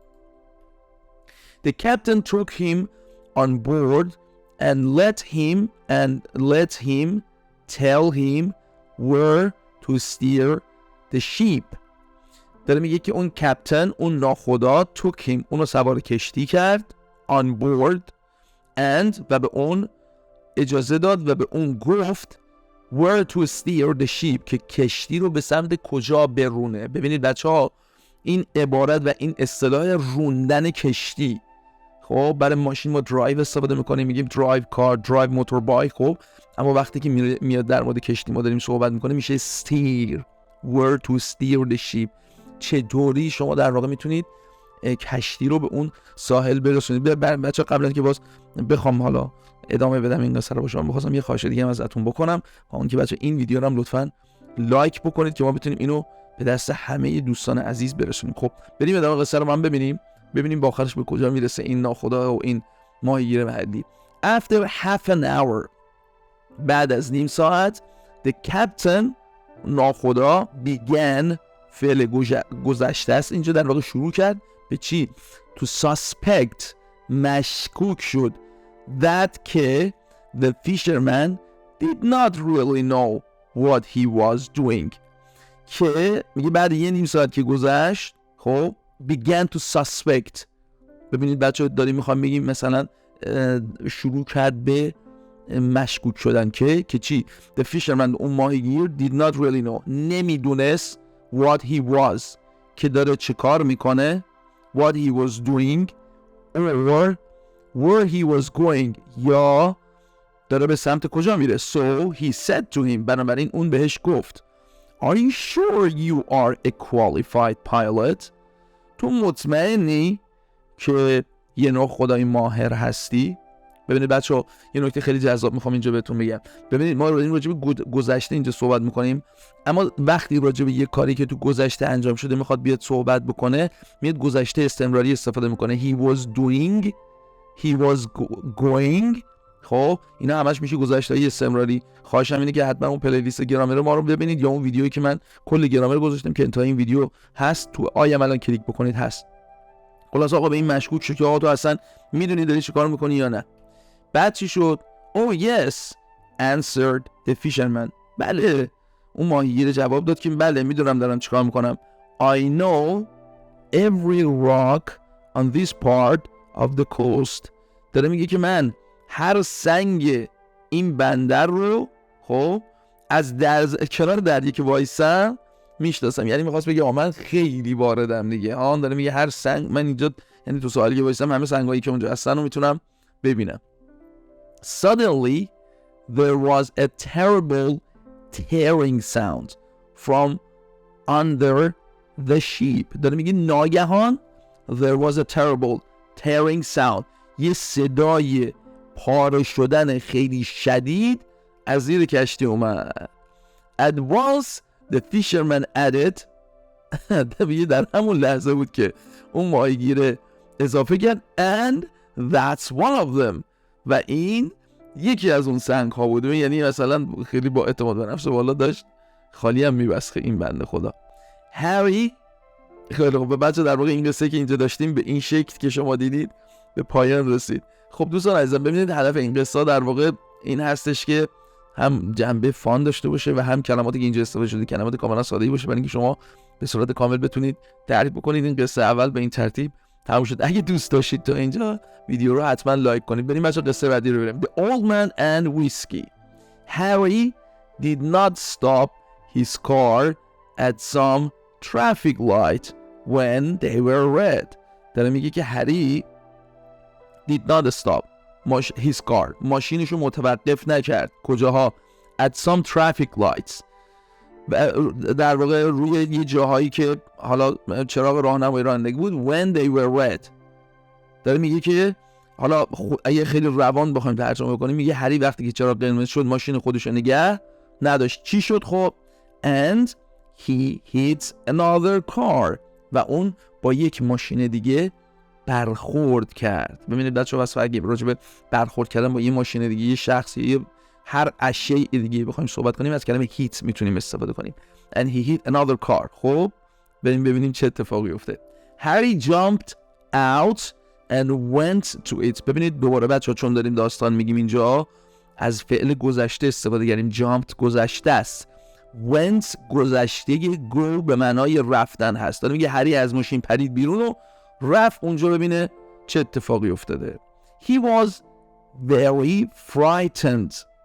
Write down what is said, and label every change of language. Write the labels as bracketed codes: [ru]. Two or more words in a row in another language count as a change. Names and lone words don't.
[en] The captain took him on board and let him tell him where to steer the ship. [fa] داره میگه که اون کپتن اون ناخدا [en] took him [fa] اونو سوار کشتی کرد [en] on board and [fa] و به اون اجازه داد و به اون گفت [en] where to steer the ship [fa] که کشتی رو به سمت کجا برونه. ببینید بچه ها این عبارت و این اصطلاح روندن کشتی خب برای ماشین ما درایو استفاده میکنیم میگیم درایو کار درایو موتور بایک خب اما وقتی که میاد در مورد کشتی ما داریم صحبت میکنیم میشه [en] steer where to steer the ship [fa] چطوری شما در واقع میتونید کشتی رو به اون ساحل برسونید. بچه قبل از که باز بخوام حالا ادامه بدم این قصه رو با شما بخواستم یه خواهش دیگه هم ازتون بکنم اون که بچه این ویدیو رو هم لطفاً لایک بکنید که ما بتونیم اینو به دست همه دوستان عزیز برسونیم. خب بریم ادامه قصه رو هم ببینیم با آخرش به کجا میرسه این ناخدا و این ماهیگیر محلی. [en] After half an hour [fa] بعد از نیم ساعت [en] the captain [fa] ناخدا began فعل گذشته است اینجا در واقع شروع کرد به چی؟ [en] to suspect [fa] مشکوک شد [en] that که the fisherman did not really know what he was doing [fa] که میگه بعد یه نیم ساعت که گذشت خب [en] began to suspect. ببینید بچه داریم میخوام بگیم مثلا شروع کرد به مشکوک شدن که چی؟ the fisherman [fa] اون ماهیگیر [en] did not really know نمیدونست what he was [fa] که داره چه کار میکنه [en] what he was doing or where he was going [fa] یا داره به سمت کجا میره. [en] so he said to him [fa] بنابراین اون بهش گفت [en] are you sure you are a qualified pilot [fa] تو مطمئنی که یه نوع خدای ماهر هستی؟ ببینید بچه‌ها یه نکته خیلی جذاب میخوام اینجا بهتون بگم. ببینید ما راجع به گذشته اینجا صحبت میکنیم اما وقتی راجع به یه کاری که تو گذشته انجام شده میخواد بیاد صحبت بکنه میاد گذشته استمراری استفاده میکنه. [en] he was doing he was going [fa] خب اینا همش میشه گذشته‌های استمراری. خواهشم اینه که حتما اون پلیلیست گرامر ما رو ببینید یا اون ویدیویی که من کل گرامر گذاشتم که انتهای این ویدیو هست تو آیم، الان کلیک بکنید هست. خلاص آقا به این مشکوک شو که آقا تو اصلا میدونی داری چیکار میکنی یا نه. بعد چی شد؟ [en] Oh yes answered the fisherman. [fa] بله اون ماهیگیر جواب داد که بله میدونم دارم چیکار میکنم. [en] I know every rock on this part of the coast. [fa] داره میگه که من هر سنگ این بندر رو خب از کنار دریایی که وایسم میشناسم. یعنی میخواست بگه من خیلی واردم دیگه. داره میگه هر سنگ من اینجا، یعنی تو سوالی که وایسم همه سنگایی که اونجا هستن رو میتونم ببینم. [en] Suddenly there was a terrible tearing sound from under the ship. [fa] داره میگه ناگهان [en] there was a terrible tearing sound، [fa] یه صدای پاره شدن خیلی شدید از زیر کشتی اومد. [en] At once the fisherman added [fa] در همون لحظه بود که اون ماهیگیر اضافه کرد [en] and that's one of them، [fa] و این یکی از اون سنگ ها بود. یعنی مثلا خیلی با اعتماد به نفس بالا داشت خالی هم میبسخه این بنده خدا. هری خیلی خوب بچه، در واقع این قصه که اینجا داشتیم به این شکل که شما دیدید به پایان رسید. خب دوستان عزیزم ببینید هدف این قصه در واقع این هستش که هم جنبه فان داشته باشه و هم کلماتی که اینجا استفاده شده کلمات کاملا ساده‌ای باشه برای اینکه شما به صورت کامل بتونید تعریف بکنید. این قصه اول به این ترتیب تموم شد. اگه دوست داشتید تا اینجا ویدیو رو حتما لایک کنید. بریم بچه‌ها قصه بعدی رو ببینیم. [en] The old man and whiskey. Harry did not stop his car at some traffic light when they were red. [fa] داره میگه که هری [en] did not stop his car، [fa] ماشینشو متوقف نکرد. کجاها؟ [en] at some traffic lights، [fa] در واقع روی یه جاهایی که حالا چراغ راهنمایی رانندگی بود. [en] when they were red، [fa] داره میگه که حالا اگه خیلی روان بخوایم ترجمه بکنیم میگه هری وقتی که چراغ قرمز شد ماشین خودشو نگه نداشت. چی شد خب؟ [en] and he hit another car، [fa] و اون با یک ماشین دیگه برخورد کرد. ببینید بچه‌ها واسه اگه راجع به برخورد کردن با یه ماشین دیگه، یه شخصی، هر اشیاء دیگه بخوایم صحبت کنیم از کلمه هیت میتونیم استفاده کنیم. [en] and he hit another car. [fa] خب بریم ببینیم چه اتفاقی افتاد. [en] Harry jumped out and went to it. [fa] ببینید دوباره بچه‌ها چون داریم داستان میگیم اینجا از فعل گذشته استفاده کردیم. jumped گذشته است، went گذشته، go به معنای رفتن هست. داره میگه هری از ماشین پرید بیرون و رفت اونجا ببینه چه اتفاقی افتاده. [en] He was very frightened.